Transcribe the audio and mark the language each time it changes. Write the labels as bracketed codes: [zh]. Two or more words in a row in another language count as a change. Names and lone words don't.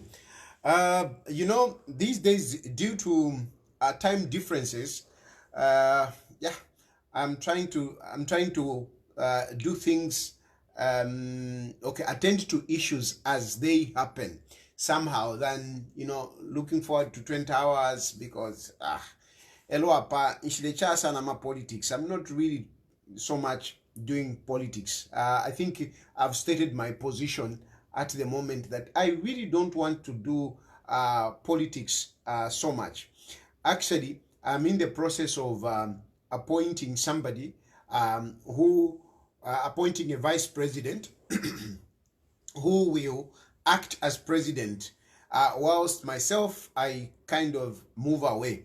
[en] These days, due to time differences, yeah, I'm trying to do things. Okay, attend to issues as they happen somehow. Than looking forward to 20 hours because hello [bem] apa nchilecha sana ma politics. [en] I'm not really so much doing politics. I think I've stated my position at the moment that I really don't want to do politics so much. Actually, I'm in the process of appointing somebody who appointing a vice president who will act as president, whilst myself I kind of move away.